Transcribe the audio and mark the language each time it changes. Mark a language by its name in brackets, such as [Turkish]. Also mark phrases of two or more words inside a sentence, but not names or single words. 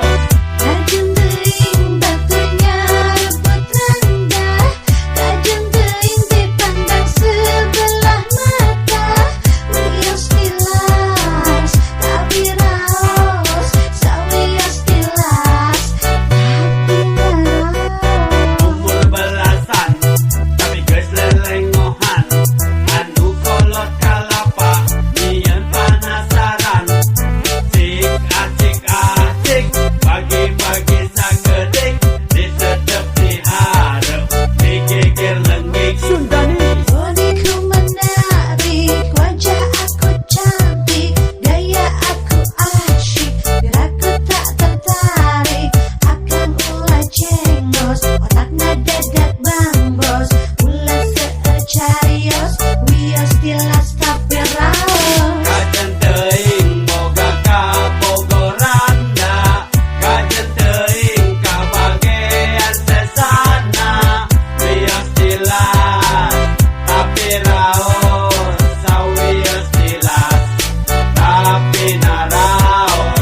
[Sundanese] Kajen teuing batunya rebut rendah kajen teuing [Indonesian] dipandang sebelah mata [Sundanese] wios tilas tapi raos sawios tilas tapi naraos. [Indonesian] Umur belasan tapi [Sundanese] geus lelengohan anu kolot kalapa nyieun panasaran cik acik bagi-bagi sagedik disedep dihareup digigir lenggik. Sundani [Indonesian] Bodiku menarik, wajah aku cantik, gaya aku asyik, biar aku tak tertarik akan [Sundanese] ulah jengos, otakna dadak bambos, ulah seecarios, wios tilas tapi raos. kajen teuing boga kabogoran da kajen teuing kabagean sesana wios tilas tapi raos sawios tilas tapi naraos.